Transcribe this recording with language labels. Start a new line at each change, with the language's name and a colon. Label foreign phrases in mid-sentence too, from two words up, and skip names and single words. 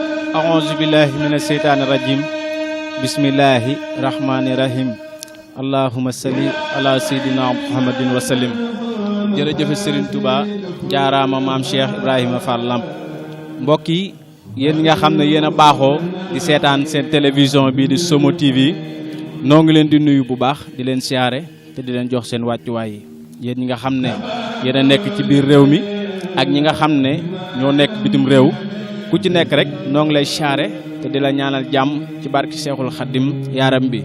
Arabic: أعوذ بالله من الشيطان الرجيم بسم الله الرحمن الرحيم اللهم صل على سيدنا محمد وسلم.
Wolof: jërëjëf Serigne Touba jaaraama maam Cheikh Ibrahima Fall Lamp. mbokk yi yéen nga xam ne yéen a baaxoo di seetaan seen télévision bii di Somo TV noo ngi leen di nuyu bu baax di leen siyaare te di leen jox seen wàccuwaay yi yéen ñi nga xam ne yéen a nekk ci biir réew mi ak ñi nga xam ne ñoo nekk bitim réew ku ci nekk rek noo ngi lay siyaare te di la ñaanal jàmm ci barki Seexul Xaddim yaaram bi.